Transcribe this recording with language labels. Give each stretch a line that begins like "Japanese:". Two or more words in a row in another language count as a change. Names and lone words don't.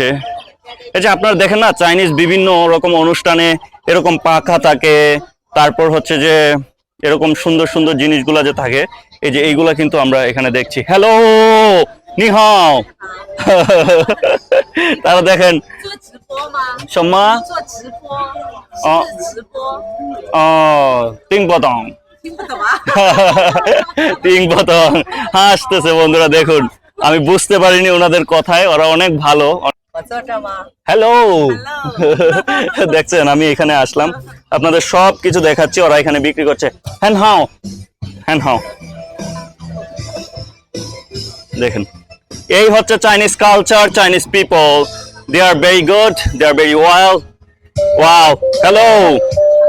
Bangla: এই যে আপনারা দেখেন না, চাইনিজ বিভিন্ন রকম অনুষ্ঠানে এরকম পাখা থাকে, তারপর হচ্ছে যে এরকম সুন্দর সুন্দর জিনিসগুলা যে থাকে, এই যে এইগুলা কিন্তু আমরা এখানে দেখছি। হ্যালো, নিহাও। তারা দেখেন
Chinese: 做直播吗？什么做直播，哦是直播，听不懂. 听不懂啊？听不懂
Bangla: হাসতেছে বন্ধুরা। দেখুন আমি বুঝতে পারিনি ওনাদের কথায়, ওরা অনেক ভালো।
Chinese: 我坐这吗？
Bangla: হ্যালো।
English: Hello
Bangla: দেখছেন আমি এখানে আসলাম, আপনাদের সব কিছু দেখাচ্ছি। ওরা এখানে বিক্রি করছে।
Chinese: 很好，很好.
Bangla: দেখেন এই হচ্ছে
English: Chinese culture, Chinese people. They are very good, they are very well. Wow, hello.